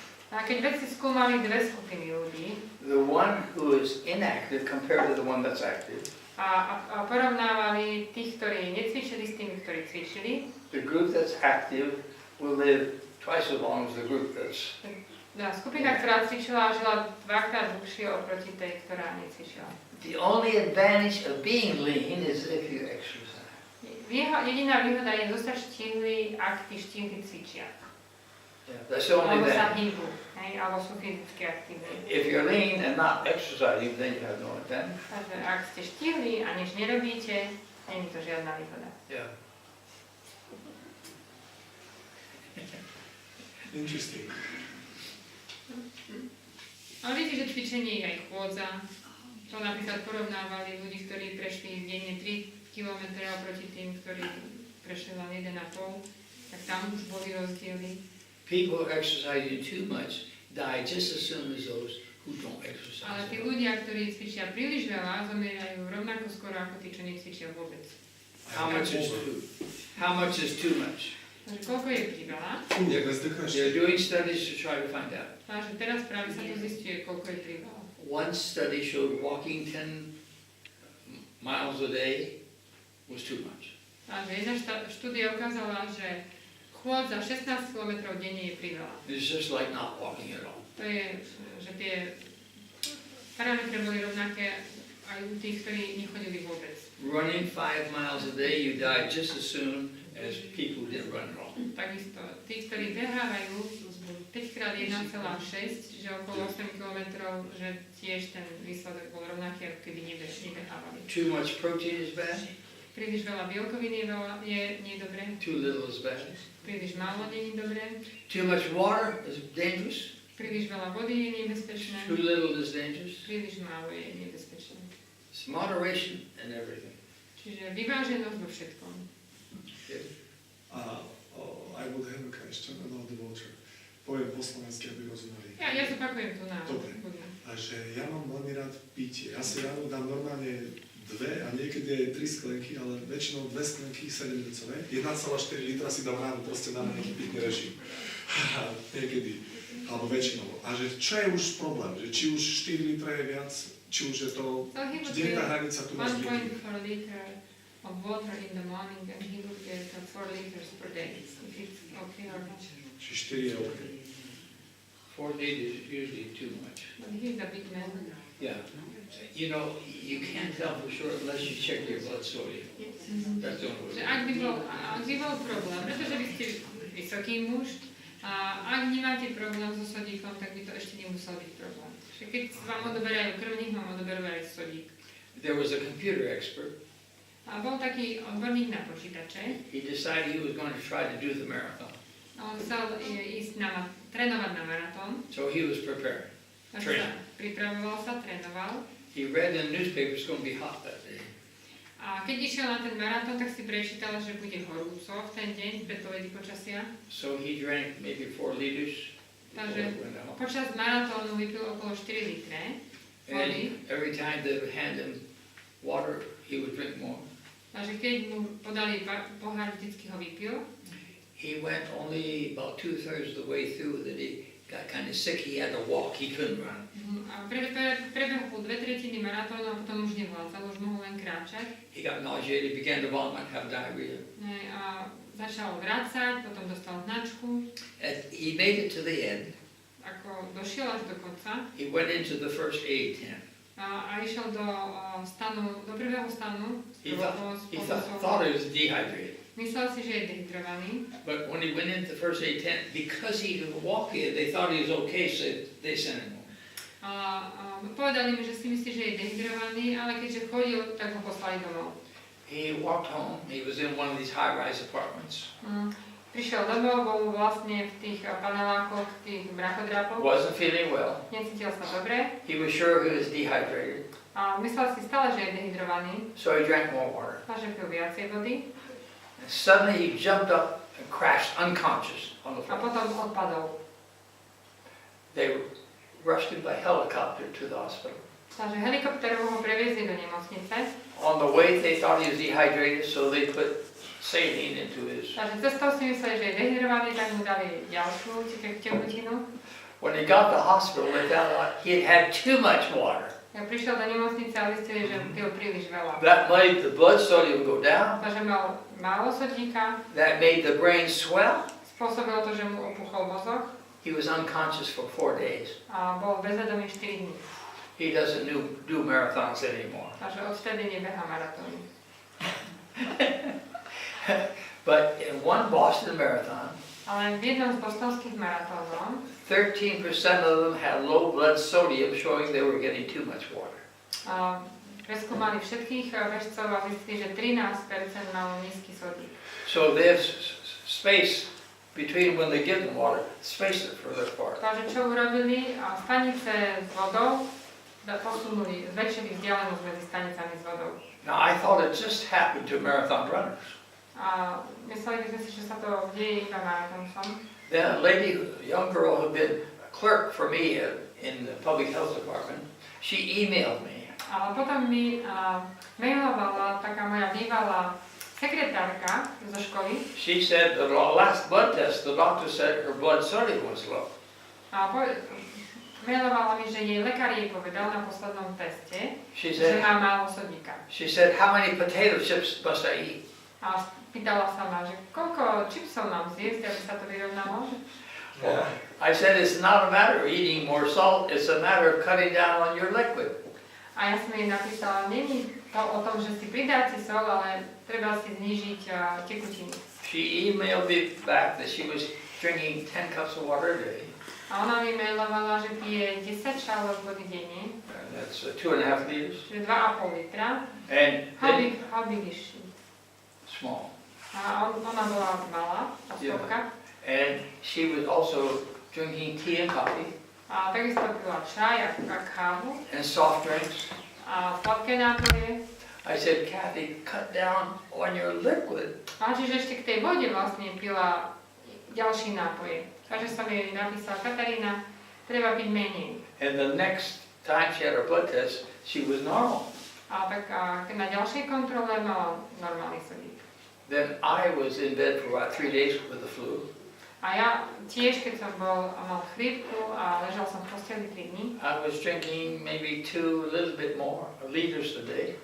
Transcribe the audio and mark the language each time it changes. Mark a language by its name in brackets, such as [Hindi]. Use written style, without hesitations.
[Slovak] A keď vedci skúmali dve skupiny ľudí [English] the one who is inactive compared to the one that's active, [Slovak] a porovnávali tých, ktorí necvičili s tými, ktorí cvičili, [English] the group that's active will live twice as long as the group that's. [Slovak] skupina, ktorá cvičila, žila 2-krát dlhšie oproti tej, ktorá necvičila. [English] The only advantage of being lean is if you exercise. [Slovak] Jediná výhoda je zostať štíhly, ak tí štihly cvičia. [English] Yeah, that's the only [Slovak] Alebo sa [English] advantage. [Slovak] hýbu, alebo sú fyzicky aktívni. [English] If you're lean and not exercising, then you have no advantage. [Slovak] Takže ak ste štíhli a nič nerobíte, nie je to žiadna výhoda. [English] Yeah. Interesting. [Slovak] Ale viete, že cvičenie je aj chôdza. To napríklad porovnávali ľudí, ktorí prešli denne 3 km oproti tým, ktorí prešli len 1,5, tak tam už boli rozdiely. [English] People exercising too much die just as soon as those who don't exercise. [Slovak] Ale tí ľudia, ktorí cvičia príliš veľa, zomierajú rovnako skoro ako tí, čo necvičia vôbec. [English] How much is too? How much is too much? [Slovak] Takže koľko je priveľa? [English] They're doing studies to try to find out. [Slovak] Takže teraz práve sa to zistuje, koľko je priveľa. [English] One study showed walking 10 miles a day was too much. [Slovak] Takže jedna štúdia ukázala, že chôdza 16 km denne je priveľa. [English] It's just like not walking at all. [Slovak] To je, že tie parametre boli rovnaké aj u tých, ktorí nechodili vôbec. [English] Running 5 miles a day, you die just as soon as people who didn't run at all. [Slovak] Takisto, tí, ktorí behávajú 5x1,6, čiže okolo 8 km, že tiež ten výsledok bol rovnaký, ako keby nebehávali. [English] Too much protein is bad. [Slovak] Príliš veľa bielkovín je dobré, [English] Too little is bad. [Slovak] príliš málo nie je dobré, [English] Too much water is dangerous. [Slovak] príliš veľa vody je nebezpečné, [English] Too little is dangerous. [Slovak] príliš málo je nebezpečné. [English] It's moderation in everything. [Slovak] Čiže vyváženosť vo všetkom. [English] I would have a question about the water. [Slovak] Poviem po slovensky, aby rozumeli. Ja zopakujem tu na Dobre. budú. A že ja mám veľmi rád pitie. Ja si ráno dám normálne 2 a niekedy aj 3 sklenky, ale väčšinou 2 sklenky 7-decové. 1,4 litra si dám ráno proste na nejaký pitný režim. Niekedy. Alebo väčšinou. A že čo je už problém? Že či už 4 litra je viac, či už je to... [English] So he would [Slovak] Kde je tá [English] get [Slovak] hranica tu nás [English] 1.4 liter of water in the morning and he would get 4 liters per day. If it's okay or not. Či 4 je OK. 4 liters is usually too much. But he's a big man. Yeah. You know, you can't tell for sure unless you check your blood sodium. That's the only [Slovak] Že [English] way. [Slovak] ak by bol problém, pretože vy ste vysoký muž, a ak nemáte problém so sodíkom, tak by to ešte nemusel byť problém. Že keď vám odoberajú krvník, vám odoberú aj sodík. [English] There was a computer expert. [Slovak] A bol taký odborník na počítače. [English] He decided he was going to try to do the marathon. [Slovak] A on chcel ísť trénovať na maratón. [English] So he was prepared. [Slovak] Takže sa pripravoval sa, trénoval. [English] He read in the newspaper it's going to be hot that day. [Slovak] A keď išiel na ten maratón, tak si prečítal, že bude horúco v ten deň, predpovedi počasia. [English] So he drank maybe 4 liters before [Slovak] Takže [English] it went out. [Slovak] počas maratónu vypil okolo 4 litre vody. [English] And every time they would hand him water, he would drink more. [Slovak] Takže keď mu podali pohár, vždycky ho vypil. [English] He went only about 2/3 of the way through that he got kind of sick. He had to walk. He couldn't run. [Slovak] A prebehol 2/3 maratónu a potom už nevládzal, už mohol len kráčať. [English] He got nauseated, began to vomit, have diarrhea. [Slovak] A začal vrácať, potom dostal značku. [English] And he made it to the end. [Slovak] Ako došiel až do konca. [English] He went into the first aid tent. [Slovak] A išiel do prvého stanu. [English] He thought he was dehydrated. [Slovak] Myslel si, že je dehydrovaný. [English] But when he went into the first aid tent, because he could walk in, they thought he was okay, so they sent him home. [Slovak] A povedali mi, že si myslí, že je dehydrovaný, ale keďže chodil, tak ho poslali domov. [English] He walked home. He was in one of these high-rise apartments. [Slovak] Prišiel domov, bol vlastne v tých panelákoch, tých mrakodrapov. [English] Wasn't feeling well. [Slovak] Necítil sa dobre. [English] He was sure he was dehydrated. [Slovak] A myslel si stále, že je dehydrovaný. [English] So he drank more water. [Slovak] Takže pil viacej vody. [English] And suddenly he jumped up and crashed unconscious on the [Slovak] A [English] floor. [Slovak] potom odpadol. [English] They rushed him by helicopter to the hospital. [Slovak] Takže helikopterovo ho previezli do nemocnice. [English] On the way they thought he was dehydrated, so they put saline into his. [Slovak] Takže cestou si mysleli, že je dehydrovaný, tak mu dali ďalšiu tekutinu. [English] When he got to the hospital, they found out he had had too much water. [Slovak] Ja prišiel do nemocnice a zistili, že pil príliš veľa. [English] That made the blood sodium go down. [Slovak] Takže mal málo sodíka. [English] That made the brain swell. [Slovak] Spôsobilo to, že mu opuchol mozog. [English] He was unconscious for 4 days. [Slovak] A bol bezvedomý 4 dní. [English] He doesn't do marathons anymore. [Slovak] Takže odvtedy nebehá maratóny. [English] But in one Boston marathon, [Slovak] Ale v jednom z bostonských maratónov [English] 13% of them had low blood sodium, showing they were getting too much water. [Slovak] preskúmali všetkých bežcov a zistili, že 13% malo nízky sodík. [English] So they have space between when they give them water, space it further apart. [Slovak] Takže čo urobili? Stanice s vodou posunuli, zväčšili vzdialenosť medzi stanicami s vodou. [English] Now I thought it just happened to marathon runners. [Slovak] A mysleli by sme si, že sa to deje iba maratoncom. [English] Then a lady, a young girl who'd been a clerk for me in the public health department, she emailed me. [Slovak] Ale potom mi mailovala taká moja bývalá sekretárka zo školy. [English] She said the last blood test, the doctor said her blood sodium was low. [Slovak] A mailovala mi, že jej lekár jej povedal na poslednom teste, [English] She [Slovak] že [English] said, [Slovak] má málo sodíka. [English] she said, how many potato chips must I eat? [Slovak] A pýtala sa ma, že koľko čipsov mám zjesť, aby sa to vyrovnalo. [English] Well, I said it's not a matter of eating more salt, it's a matter of cutting down on your liquid. [Slovak] A ja som jej napísala, není to o tom, že si pridáte sol, ale treba si znížiť tekutiny. [English] She emailed me back that she was drinking 10 cups of water a day. [Slovak] A ona mi mailovala, že pije 10 šálok vody denne, [English] And that's 2.5 liters. [Slovak] čiže 2,5 litra. [English] And How then, big is she? small. [Slovak] A ona bola malá, oslovka. [English] And she was also drinking tea and coffee [Slovak] A takisto pila čaj a kávu [English] and soft drinks. [Slovak] a sladké nápoje. [English] I said, Kathy, cut down on your liquid. [Slovak] A čiže ešte k tej vode vlastne pila ďalší nápoje. Takže som jej napísala, Katarína, treba piť menej. [English] And the next time she had her blood test, she was normal. [Slovak] A tak keď na ďalšej kontrole mala normálny sodík. [English] Then I was in bed for about 3 days with the flu. [Slovak] A ja tiež, keď som mal chrípku a ležal som v posteli 3 dní. [English] I was drinking maybe a little bit more, liters a day.